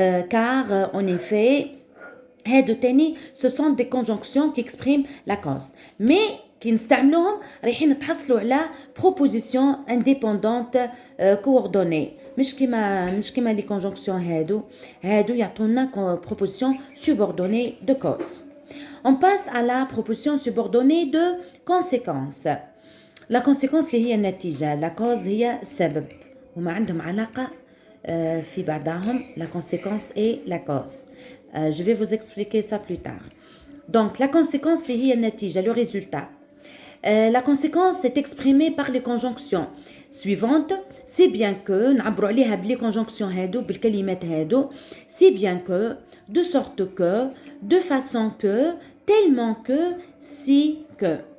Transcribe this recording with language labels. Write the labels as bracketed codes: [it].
[fr] car en effet ce sont des conjonctions qui expriment la cause mais [ar] كي نستعملوهم رايحين نتحصلوا على [fr] proposition indépendante coordonnée [ar] مش كيما لي كونجونكسيون هادو يعطونا [fr] proposition subordonnée de cause. On passe à la proposition subordonnée de conséquence. La conséquence [ar] اللي هي النتيجة, [fr] la cause [ar] هي السبب وما عندهم علاقة في بعضهم [fr] la conséquence et la cause. Je vais vous expliquer ça plus tard. Donc la conséquence [ar] اللي هي النتيجة, [fr] le résultat. La conséquence est exprimée par les conjonctions suivantes, si bien que [ar] نعبروا عليها بلي [fr] conjonctions [ar] هادو بالكلمات هادو, [fr] si bien que, de sorte que, de façon que, tellement que, si que.